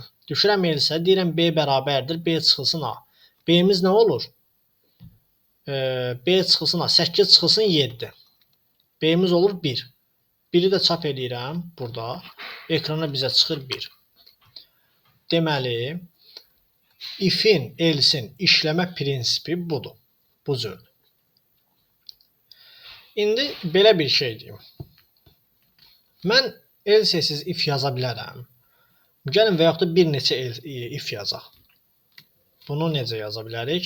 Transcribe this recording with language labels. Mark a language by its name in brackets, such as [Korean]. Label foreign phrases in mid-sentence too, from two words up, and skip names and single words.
[Azerbaijani] Düşürəm elsə, deyirəm B bərabərdir. B çıxılsın A. B'miz nə olur? B çıxılsın A. 8 çıxılsın 7. B'miz olur 1. 1-i də çap edirəm burada. Ekrana bizə çıxır 1. Deməli, if-in, else-in işləmə prinsipi budur. Bu cürdür. İndi belə bir şey deyim. Mən else-siz if yaza bilərəm. Gəlin və yaxud da bir neçə if yazaq. Bunu necə yaza bilərik?